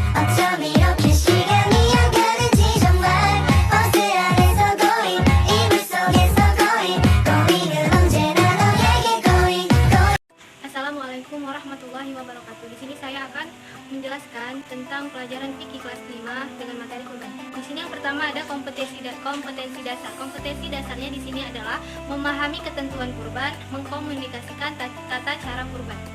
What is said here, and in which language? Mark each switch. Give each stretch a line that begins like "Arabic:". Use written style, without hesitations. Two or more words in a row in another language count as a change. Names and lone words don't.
Arabic: 어쩜 이렇게 시간이 안 가는지 정말 버스 안에서 고인 이불 속에서 고인은 언제나 너에게 고인. السلام عليكم ورحمة الله وبركاته.
Indonesian: Di sini saya akan menjelaskan tentang pelajaran fikih kelas 5 dengan materi kurban. Di sini yang pertama ada kompetensi dasar. Kompetensi dasarnya di sini adalah memahami ketentuan kurban, mengkomunikasikan tata cara kurban.